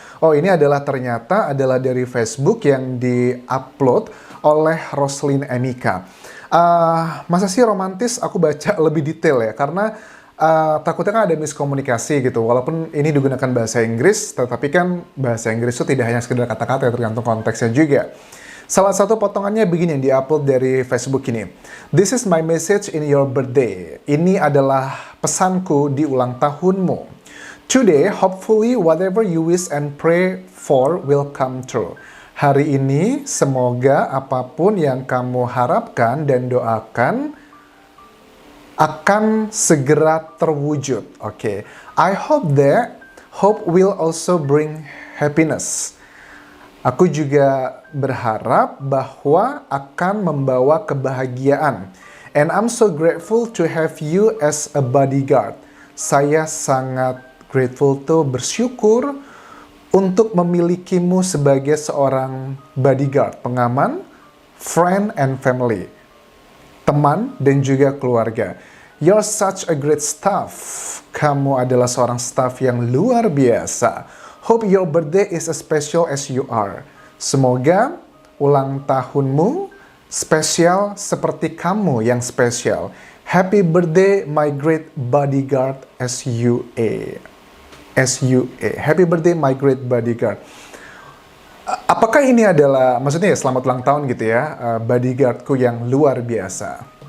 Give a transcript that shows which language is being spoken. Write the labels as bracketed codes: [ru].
[id] Oh, ini adalah ternyata adalah dari Facebook yang di-upload oleh Roslyn Emika. Masa sih romantis? Aku baca lebih detail ya, karena takutnya kan ada miskomunikasi gitu. Walaupun ini digunakan bahasa Inggris, tetapi kan bahasa Inggris itu tidak hanya sekedar kata-kata ya, tergantung konteksnya juga. Salah satu potongannya begini yang di-upload dari Facebook ini. [en] This is my message in your birthday. [id] Ini adalah pesanku di ulang tahunmu. [en] Today, hopefully whatever you wish and pray for will come true. [id] Hari ini, semoga apapun yang kamu harapkan dan doakan akan segera terwujud. Oke. [en] I hope that hope will also bring happiness. [id] Aku juga berharap bahwa akan membawa kebahagiaan. [en] And I'm so grateful to have you as a bodyguard. [id] Saya sangat grateful tuh bersyukur untuk memilikimu sebagai seorang bodyguard, pengaman, [en] friend and family, [id] teman dan juga keluarga. [en] You're such a great staff. [id] Kamu adalah seorang staff yang luar biasa. [en] Hope your birthday is as special as you are. [id] Semoga ulang tahunmu spesial seperti kamu yang spesial. [en] Happy birthday my great bodyguard SUA. SUA. Happy birthday my great bodyguard. [id] Apakah ini adalah, maksudnya ya selamat ulang tahun gitu ya, bodyguardku yang luar biasa.